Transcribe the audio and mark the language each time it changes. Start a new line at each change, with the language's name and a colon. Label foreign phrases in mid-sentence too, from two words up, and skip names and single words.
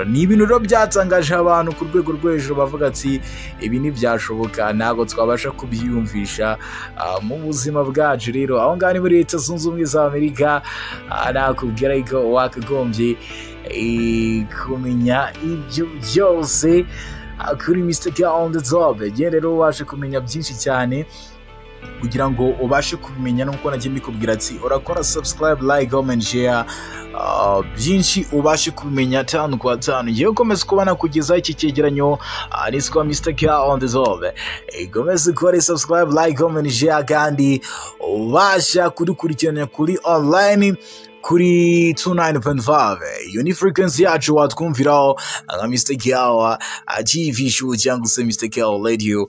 Kinyarwanda: Ni ibintu rero byatangaje abantu ku rwego rwo hejuru, bavuga ati ibi ntibyashoboka, ntabwo twabasha kubyiyumvisha mu buzima bwacu. Rero aho ngaho ni muri Leta Zunze Ubumwe za Amerika, nakubwira ko wakagombye kumenya ibyo byose kuri Mr. Kale on the top. Rero ubashe kumenya byinshi cyane kugira ngo ubashe kubimenya, nuko nagiye mbikubwira ati urakora
English: subscribe, like, comment, share,
Kinyarwanda: byinshi ubashe kubimenya 5 kwa 5. Ngiye komeza kubana kugeza iki cyegeranyo, niswa Mr. Kale on the top. Komeza ukore
English: subscribe, like, comment, share,
Kinyarwanda: kandi ubasha kudukurikirana kuri online kuri 29.5. Iyo ni frequency yacu watwumviraho nka Mr. Kale TV show cyangwa se Mr. Kale radio.